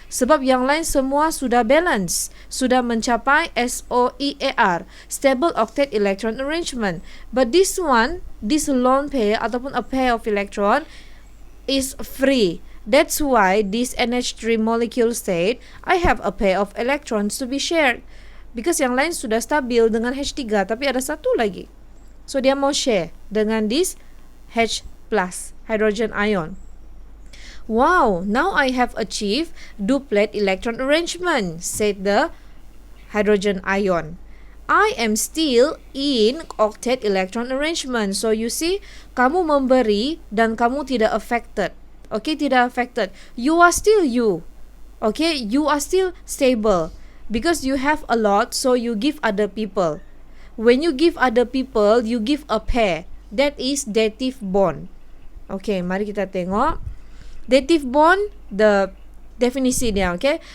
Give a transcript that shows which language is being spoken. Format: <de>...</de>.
<ms>Sebab yang lain semua sudah balance. Sudah mencapai SOEAR, Stable Octet Electron Arrangement.</ms> <en>But this one, this lone pair</en> <ms>ataupun</ms> <en>a pair of electron is free. That's why this NH3 molecule said, I have a pair of electrons to be shared. Because</en> <ms>yang lain sudah stabil dengan H3, tapi ada satu lagi.</ms> <en>So</en> <ms>dia mau share dengan this H+, hydrogen ion.</ms> <en>Wow, now I have achieved duplet electron arrangement, said the hydrogen ion. I am still in octet electron arrangement. So you see,</en> <ms>kamu memberi dan kamu tidak affected.</ms> <en>Okay,</en> <ms>tidak</ms> <en>affected. You are still you. Okay, you are still stable. Because you have a lot, so you give other people. When you give other people, you give a pair. That is dative bond.</en> <ms>Okay, mari kita tengok. Dative bond, the definisi dia, okay?</ms>